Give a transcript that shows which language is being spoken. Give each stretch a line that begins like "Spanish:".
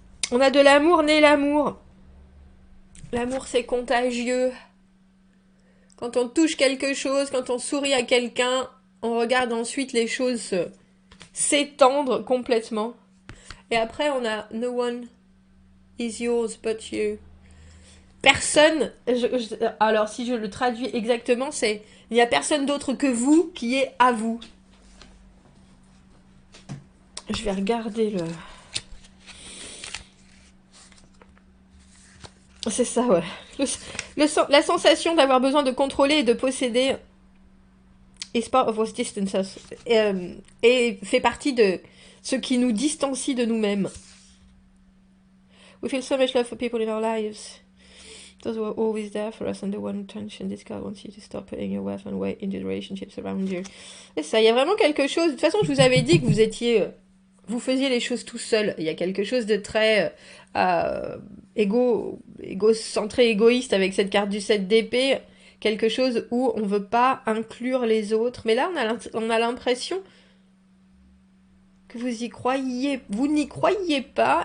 French: On a de l'amour né l'amour. L'amour, c'est contagieux. Quand on touche quelque chose, quand on sourit à quelqu'un, on regarde ensuite les choses s'étendre complètement. Et après, on a
English: No one is yours but you.
French: Personne, alors si je le traduis exactement, c'est il n'y a personne d'autre que vous qui est à vous. Je vais regarder le... C'est ça, ouais. La sensation d'avoir besoin de contrôler et de posséder
English: is part of what distances us.
French: Et fait partie de ce qui nous distancie de nous-mêmes.
English: We feel so much love for people in our lives. Those who are always there for us and the one tension this guy wants you to stop putting your worth and weight in the relationships around you.
French: Et ça, il y a vraiment quelque chose. De toute façon, je vous avais dit que vous étiez, vous faisiez les choses tout seul. Il y a quelque chose de très égocentré, égoïste avec cette carte du 7 d'épée. Quelque chose où on veut pas inclure les autres. Mais là, on a l'impression que vous y croyez, vous n'y croyez pas.